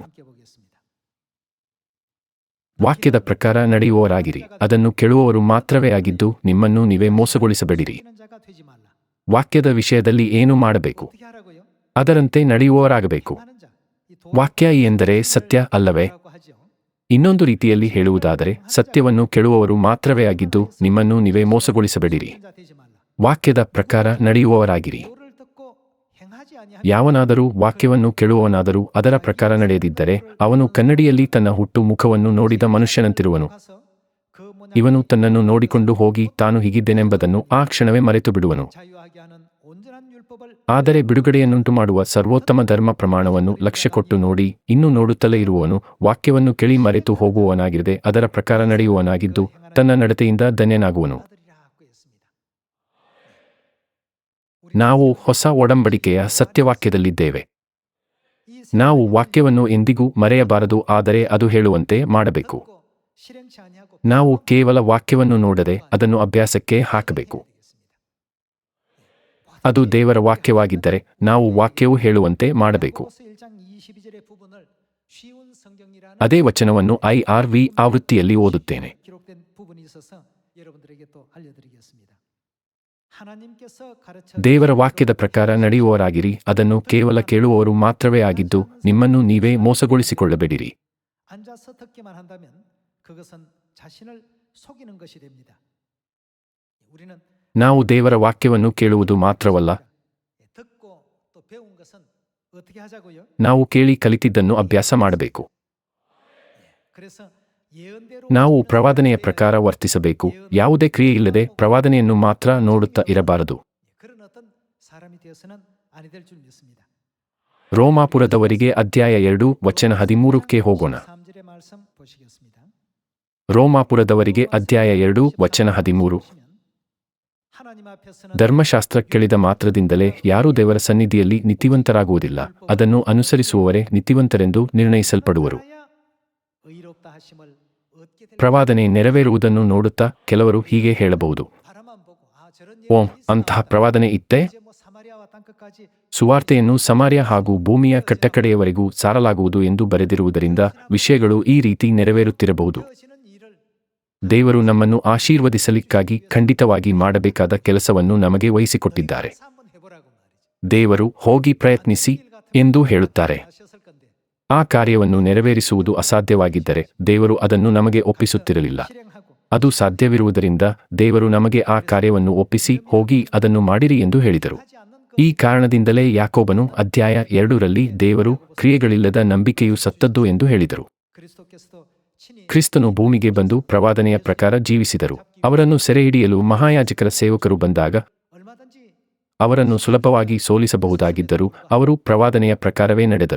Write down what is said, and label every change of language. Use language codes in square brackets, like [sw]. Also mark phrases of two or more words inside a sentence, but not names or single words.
[ko] 함께 보겠습니다. [kn] ವಾಕ್ಯದ ಪ್ರಕಾರ ನಡೆಯುವವರಾಗಿರಿ, ಅದನ್ನು ಕೇಳುವವರು ಮಾತ್ರವೇ ಆಗಿದ್ದು ನಿಮ್ಮನ್ನು ನೀವೇ ಮೋಸಗೊಳಿಸಬೇಡಿರಿ. [ko] 지키는 자가 되지 말라. [kn] ವಾಕ್ಯದ ವಿಷಯದಲ್ಲಿ ಏನು ಮಾಡಬೇಕು? [ko] 어떻게 하라고요? [kn] ಅದರಂತೆ ನಡೆಯುವವರಾಗಬೇಕು. [ko] 하는 자. 이 [kn] ವಾಕ್ಯ ಎಂದರೆ ಸತ್ಯ ಅಲ್ಲವೇ? [ko] 도라고 하죠. [kn] ಇನ್ನೊಂದು ರೀತಿಯಲ್ಲಿ ಹೇಳುವುದಾದರೆ ಸತ್ಯವನ್ನು ಕೇಳುವವರು ಮಾತ್ರವೇ ಆಗಿದ್ದು ನಿಮ್ಮನ್ನು ನೀವೇ ಮೋಸಗೊಳಿಸಬೇಡಿರಿ. [ko] 지키는 자 되지 말라. [kn] ವಾಕ್ಯದ ಪ್ರಕಾರ ನಡೆಯುವವರಾಗಿರಿ. [ko] 도를 듣고 행하지 아니하면 [kn] ಯಾವನಾದರೂ ವಾಕ್ಯವನ್ನು ಕೇಳುವವನಾದರೂ ಅದರ ಪ್ರಕಾರ ನಡೆಯದಿದ್ದರೆ ಅವನು ಕನ್ನಡಿಯಲ್ಲಿ ತನ್ನ ಹುಟ್ಟು ಮುಖವನ್ನು ನೋಡಿದ ಮನುಷ್ಯನಂತಿರುವನು. [ko] 가서 그 모양 [kn] ಇವನು ತನ್ನನ್ನು ನೋಡಿಕೊಂಡು ಹೋಗಿ ತಾನು ಹೀಗಿದ್ದೇನೆಂಬುದನ್ನು ಆ ಕ್ಷಣವೇ ಮರೆತು ಬಿಡುವನು. [ko] 자유하게 하는 온전한 율법을 [kn] ಆದರೆ ಬಿಡುಗಡೆಯನ್ನುಂಟು ಮಾಡುವ ಸರ್ವೋತ್ತಮ ಧರ್ಮ ಪ್ರಮಾಣವನ್ನು ಲಕ್ಷ್ಯ ಕೊಟ್ಟು ನೋಡಿ ಇನ್ನೂ ನೋಡುತ್ತಲೇ ಇರುವವನು ವಾಕ್ಯವನ್ನು ಕೇಳಿ ಮರೆತು ಹೋಗುವವನಾಗಿರದೆ ಅದರ ಪ್ರಕಾರ ನಡೆಯುವವನಾಗಿದ್ದು ತನ್ನ ನಡತೆಯಿಂದ ಧನ್ಯನಾಗುವನು. [ko] 아들이라고 했습니다. [kn] ನಾವು ಹೊಸ ಒಡಂಬಡಿಕೆಯ ಸತ್ಯವಾಕ್ಯದಲ್ಲಿದ್ದೇವೆ. [ko] 이 [kn] ನಾವು ವಾಕ್ಯವನ್ನು ಎಂದಿಗೂ ಮರೆಯಬಾರದು, ಆದರೆ ಅದು ಹೇಳುವಂತೆ ಮಾಡಬೇಕು. [ko] 듣고 실행치 아니하고 [kn] ನಾವು ಕೇವಲ ವಾಕ್ಯವನ್ನು ನೋಡದೆ ಅದನ್ನು ಅಭ್ಯಾಸಕ್ಕೆ ಹಾಕಬೇಕು. ಅದು ದೇವರ ವಾಕ್ಯವಾಗಿದ್ದರೆ ನಾವು ವಾಕ್ಯವು ಹೇಳುವಂತೆ ಮಾಡಬೇಕು. [ko] 야고보서 1장 22절의 부분을 쉬운 성경이라는 [kn] ಅದೇ ವಚನವನ್ನು IRV ಆವೃತ್ತಿಯಲ್ಲಿ ಓದುತ್ತೇನೆ. [ko] 기록된 부분이 있어서 여러분들에게 또 알려드리겠습니다. 하나님께서 가르쳐 [kn] ದೇವರ ವಾಕ್ಯದ ಪ್ರಕಾರ ನಡೆಯುವವರಾಗಿರಿ, ಅದನ್ನು ಕೇವಲ ಕೇಳುವವರು ಮಾತ್ರವೇ ಆಗಿದ್ದು ನಿಮ್ಮನ್ನು ನೀವೇ ಮೋಸಗೊಳಿಸಿಕೊಳ್ಳಬೇಡಿರಿ. [ko] 앉아서 듣기만 한다면 그것은 자신을 속이는 것이 됩니다. 우리는 [kn] ನಾವು ದೇವರ ವಾಕ್ಯವನ್ನು ಕೇಳುವುದು ಮಾತ್ರವಲ್ಲ, [ko] 듣고 또 배운 것은 어떻게 하자고요? [kn] ನಾವು ಕೇಳಿ ಕಲಿತಿದ್ದನ್ನು ಅಭ್ಯಾಸ ಮಾಡಬೇಕು. [ko] 그래서 예언대로 [kn] ನಾವು ಪ್ರವಾದನೆಯ ಪ್ರಕಾರ ವರ್ತಿಸಬೇಕು. ಯಾವುದೇ ಕ್ರಿಯೆಯಿಲ್ಲದೆ ಪ್ರವಾದನೆಯನ್ನು ಮಾತ್ರ ನೋಡುತ್ತಾ ಇರಬಾರದು. [ko] 그런 어떤 사람이 되어서는 아니 될 줄 믿습니다. [kn] ರೋಮಾಪುರದವರಿಗೆ ಅಧ್ಯಾಯ 2 ವಚನ 13ಕ್ಕೆ ಹೋಗೋಣ. [ko] 3절의 말씀 보시겠습니다. [kn] ರೋಮಾಪುರದವರಿಗೆ ಅಧ್ಯಾಯ 2 ವಚನ 13. [ko] 하나님 앞에서는 [kn] ಧರ್ಮಶಾಸ್ತ್ರ ಕೇಳಿದ ಮಾತ್ರದಿಂದಲೇ ಯಾರೂ ದೇವರ ಸನ್ನಿಧಿಯಲ್ಲಿ ನೀತಿವಂತರಾಗುವುದಿಲ್ಲ. ಅದನ್ನು ಅನುಸರಿಸುವವರೇ ನೀತಿವಂತರೆಂದು ನಿರ್ಣಯಿಸಲ್ಪಡುವರು. [ko] 알아야 의롭다 하심을 얻게 될 [kn] ಪ್ರವಾದನೆ ನೆರವೇರುವುದನ್ನು ನೋಡುತ್ತಾ ಕೆಲವರು ಹೀಗೆ ಹೇಳಬಹುದು, [ko] 바라만 보고 저런 [kn] ಓಂ, ಅಂತಹ ಪ್ರವಾದನೆ ಇತ್ತೇ? [ko] 이제 사마리아와 땅끝까지 [kn] ಸುವಾರ್ತೆಯನ್ನು ಸಮಾರ್ಯ ಹಾಗೂ ಭೂಮಿಯ ಕಟ್ಟಕಡೆಯವರೆಗೂ ಸಾರಲಾಗುವುದು ಎಂದು ಬರೆದಿರುವುದರಿಂದ ವಿಷಯಗಳು ಈ ರೀತಿ ನೆರವೇರುತ್ತಿರಬಹುದು. [ko] 되어지는 일을 [kn] ದೇವರು ನಮ್ಮನ್ನು ಆಶೀರ್ವದಿಸಲಿಕ್ಕಾಗಿ ಖಂಡಿತವಾಗಿ ಮಾಡಬೇಕಾದ ಕೆಲಸವನ್ನು ನಮಗೆ ವಹಿಸಿಕೊಟ್ಟಿದ್ದಾರೆ. [ko] 한번 해보라고 말이죠. [kn] ದೇವರು ಹೋಗಿ ಪ್ರಯತ್ನಿಸಿ ಎಂದು ಹೇಳುತ್ತಾರೆ. [ko] 하셨을 건데 [kn] ಆ ಕಾರ್ಯವನ್ನು ನೆರವೇರಿಸುವುದು ಅಸಾಧ್ಯವಾಗಿದ್ದರೆ ದೇವರು ಅದನ್ನು ನಮಗೆ ಒಪ್ಪಿಸುತ್ತಿರಲಿಲ್ಲ. [ko] 실행하고 [kn] ಅದು ಸಾಧ್ಯವಿರುವುದರಿಂದ ದೇವರು ನಮಗೆ ಆ ಕಾರ್ಯವನ್ನು ಒಪ್ಪಿಸಿ ಹೋಗಿ ಅದನ್ನು ಮಾಡಿರಿ ಎಂದು ಹೇಳಿದರು. [ko] 하지 않는 그 [kn] ಈ ಕಾರಣದಿಂದಲೇ ಯಾಕೋಬನು ಅಧ್ಯಾಯ 2ರಲ್ಲಿ ದೇವರು ಕ್ರಿಯೆಗಳಿಲ್ಲದ ನಂಬಿಕೆಯು ಸತ್ತದ್ದು ಎಂದು ಹೇಳಿದರು. [ko] 그리스도께서도 친히 [kn] ಕ್ರಿಸ್ತನು ಭೂಮಿಗೆ ಬಂದು ಪ್ರವಾದನೆಯ ಪ್ರಕಾರ ಜೀವಿಸಿದರು. ಅವರನ್ನು ಸೆರೆಹಿಡಿಯಲು ಮಹಾಯಾಜಕರ ಸೇವಕರು ಬಂದಾಗ [ko] 얼마든지 [kn] ಅವರನ್ನು ಸುಲಭವಾಗಿ ಸೋಲಿಸಬಹುದಾಗಿದ್ದರೂ ಅವರು ಪ್ರವಾದನೆಯ ಪ್ರಕಾರವೇ ನಡೆದರು.